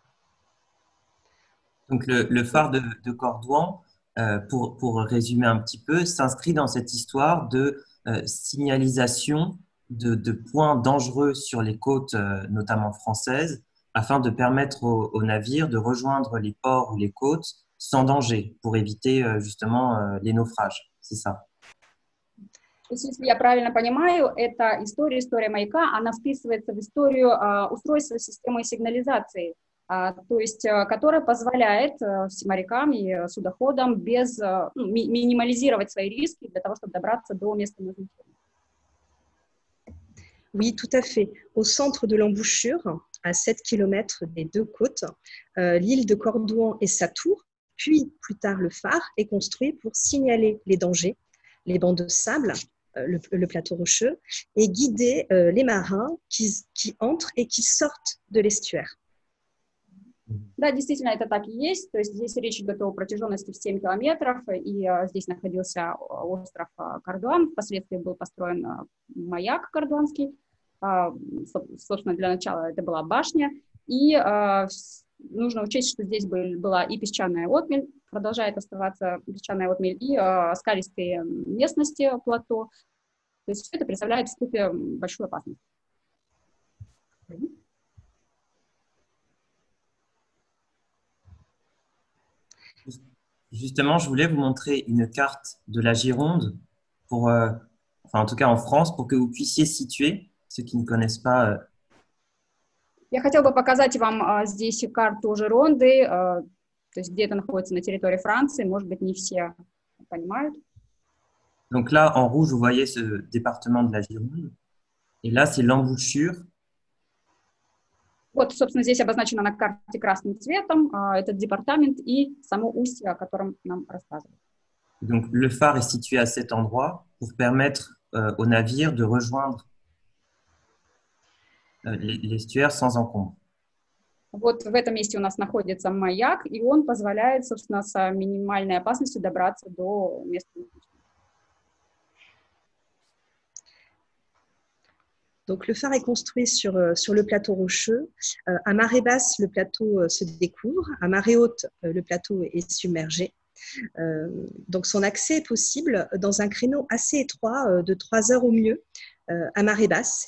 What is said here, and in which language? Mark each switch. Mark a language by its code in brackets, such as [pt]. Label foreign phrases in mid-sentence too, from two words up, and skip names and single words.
[fr] Donc le phare de Cordouan, pour résumer un petit peu, s'inscrit dans cette histoire de signalisation de points dangereux sur les côtes, notamment françaises, afin de permettre aux navires de rejoindre les ports ou les côtes sans danger, pour éviter justement les naufrages. C'est ça. [ru] То есть, если я правильно понимаю, эта история маяка, она вписывается в историю устройства системы сигнализации, то есть, которая позволяет морякам и судоходам минимализировать свои риски для того, чтобы добраться до места назначения. [fr] Oui, tout à fait. Au centre de l'embouchure, à 7 km des deux côtes, l'île de Cordouan et sa tour, puis plus tard le phare, est construit pour signaler les dangers, les bancs de sable, le plateau rocheux, et guider les marins qui entrent et qui sortent de l'estuaire. [ru] Да, действительно, это так и есть. То есть здесь речь идет о протяженности в 7 километров, и здесь находился остров Кардуан. Впоследствии был построен маяк кардуанский. Собственно, для начала это была башня. И нужно учесть, что здесь была и песчаная отмель, продолжает оставаться песчаная отмель, и скалистые местности, плато. То есть все это представляет в скупе большую опасность. [fr] Justement, je voulais vous montrer une carte de la Gironde, enfin en tout cas en France, pour que vous puissiez situer, ceux qui ne connaissent pas. [ru] Я хотела бы показать вам здесь карту Жеронды, то есть где это находится на территории Франции, может быть, не все понимают. [fr] Donc là, en rouge, vous voyez ce département de la Gironde, et là, c'est l'embouchure. [ru] Вот, собственно, здесь обозначено на карте красным цветом этот департамент и само устье, о котором нам рассказывают. [fr] Donc, le phare est situé à cet endroit pour permettre aux navires de rejoindre l'estuaire sans encombre. [ru] Вот в этом месте у нас находится маяк, и он позволяет, собственно, с минимальной опасностью добраться до места. [fr] Donc, le phare est construit sur le plateau rocheux. À marée basse, le plateau se découvre. À marée haute, le plateau est submergé. Donc, son accès est possible dans un créneau assez étroit de 3 heures au mieux à marée basse.